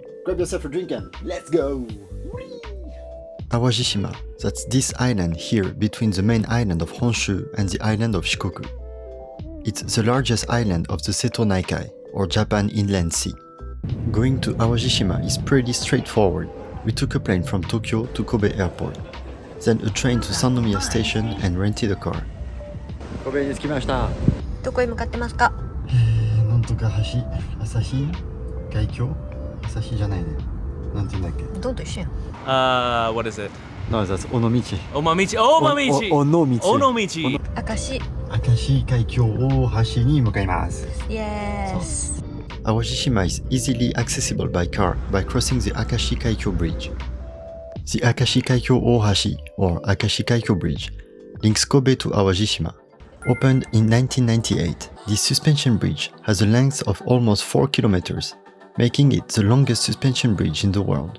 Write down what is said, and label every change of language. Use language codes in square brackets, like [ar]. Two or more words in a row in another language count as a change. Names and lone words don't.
[en] Grab yourself a drink and let's go! Awajishima, that's this island here between the main island of Honshu and the island of Shikoku. It's the largest island of the Seto Naikai, or Japan Inland Sea. Going to Awajishima is pretty straightforward. We took a plane from Tokyo to Kobe Airport, then a train to Sannomiya Station and rented a car. [ja] Kobe に着きました。どこへ向かってますか？なんとか橋、Akashi、Kaikyo、Akashi じゃないね。なんて言うんだっけ？どんと一緒やん。 [en] What is it? No, that's Onomichi. Onomichi! Onomichi. Akashi. [ja] Akashi, Kaikyo, 大橋に向かいます。 [en] Yes. Awajishima is easily accessible by car by crossing the Akashi Kaikyo Bridge. The Akashi Kaikyo Ohashi, or Akashi Kaikyo Bridge, links Kobe to Awajishima. Opened in 1998, this suspension bridge has a length of almost 4 kilometers, making it the longest suspension bridge in the world.